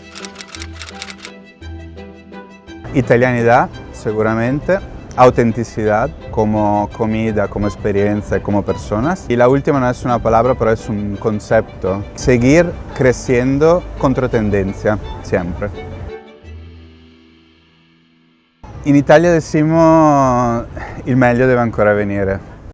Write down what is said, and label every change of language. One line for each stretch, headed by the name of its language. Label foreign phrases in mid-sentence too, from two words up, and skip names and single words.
Spanish: Italianidad, seguramente. Autenticidad como comida, como experiencia y como personas. Y la última no es una palabra, pero es un concepto. Seguir creciendo contra tendencia, siempre.
Italian: In Italia decimos il meglio deve ancora venire.